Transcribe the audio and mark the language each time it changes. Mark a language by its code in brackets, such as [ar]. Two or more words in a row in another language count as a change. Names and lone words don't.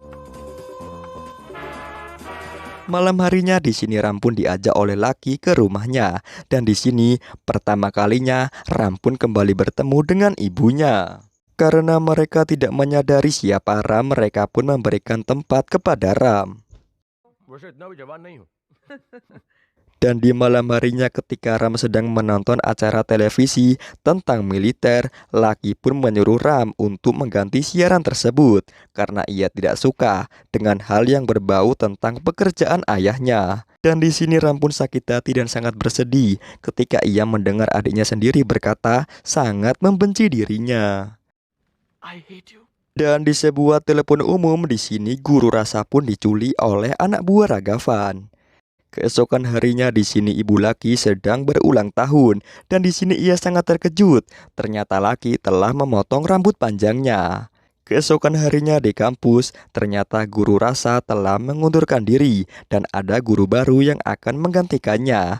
[id] Malam harinya di sini Ram pun diajak oleh Laki ke rumahnya. Dan di sini pertama kalinya Ram pun kembali bertemu dengan ibunya. Karena mereka tidak menyadari siapa Ram, mereka pun memberikan tempat kepada Ram. [hi] वैसे इतना भी जवान नहीं हूँ [id] Dan di malam harinya ketika Ram sedang menonton acara televisi tentang militer, Laki pun menyuruh Ram untuk mengganti siaran tersebut karena ia tidak suka dengan hal yang berbau tentang pekerjaan ayahnya. Dan di sini Ram pun sakit hati dan sangat bersedih ketika ia mendengar adiknya sendiri berkata sangat membenci dirinya. [en] I hate you. [id] Dan di sebuah telepon umum di sini Guru Rasa pun diculik oleh anak buah Ragavan. Keesokan harinya di sini ibu Laki sedang berulang tahun dan di sini ia sangat terkejut. Ternyata Laki telah memotong rambut panjangnya. Keesokan harinya di kampus, ternyata Guru Rasa telah mengundurkan diri dan ada guru baru yang akan menggantikannya.